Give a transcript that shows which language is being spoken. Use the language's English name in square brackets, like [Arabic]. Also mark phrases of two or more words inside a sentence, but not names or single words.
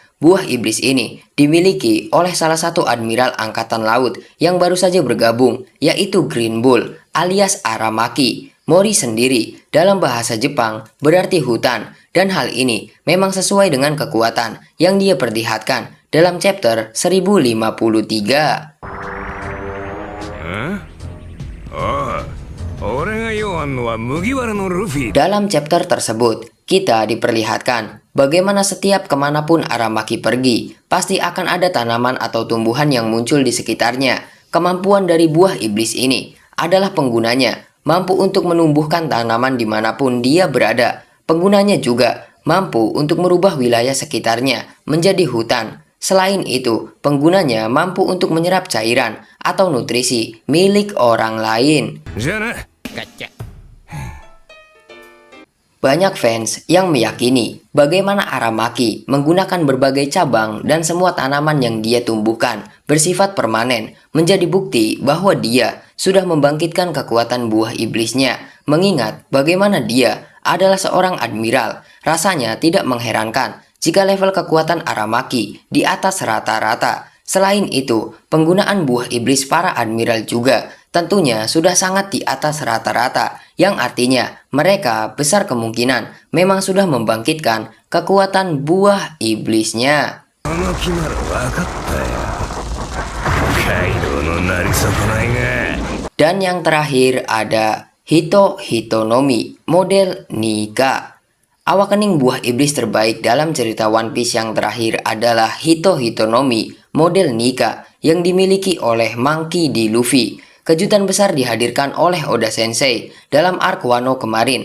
[Indonesian] Buah iblis ini dimiliki oleh salah satu admiral angkatan laut yang baru saja bergabung, yaitu Green Bull alias Aramaki. Mori sendiri dalam bahasa Jepang berarti hutan, dan hal ini memang sesuai dengan kekuatan yang dia perlihatkan dalam chapter 1053. [Japanese] 俺が用あんのは麦わらのルフィ。 [Indonesian] Dalam chapter tersebut, kita diperlihatkan bagaimana setiap kemanapun Aramaki pergi, pasti akan ada tanaman atau tumbuhan yang muncul di sekitarnya. Kemampuan dari buah iblis ini adalah penggunanya mampu untuk menumbuhkan tanaman dimanapun dia berada. Penggunanya juga mampu untuk merubah wilayah sekitarnya menjadi hutan. Selain itu, penggunanya mampu untuk menyerap cairan atau nutrisi milik orang lain. [Japanese] じゃあな。 [Indonesian] Banyak fans yang meyakini bagaimana Aramaki menggunakan berbagai cabang dan semua tanaman yang dia tumbuhkan bersifat permanen menjadi bukti bahwa dia sudah membangkitkan kekuatan buah iblisnya. Mengingat bagaimana dia adalah seorang admiral, rasanya tidak mengherankan jika level kekuatan Aramaki di atas rata-rata. Selain itu, penggunaan buah iblis para admiral juga tentunya sudah sangat di atas rata-rata, yang artinya mereka besar kemungkinan memang sudah membangkitkan kekuatan buah iblisnya. [Japanese] この決まる分かったよ。カイドウのなり損ないが。 [Indonesian] Dan yang terakhir ada Hito Hitonomi model Nika. Awakening buah iblis terbaik dalam cerita One Piece yang terakhir adalah Hito Hitonomi model Nika yang dimiliki oleh Monkey D. Luffy. Kejutan besar dihadirkan oleh Oda Sensei dalam arc Wano kemarin.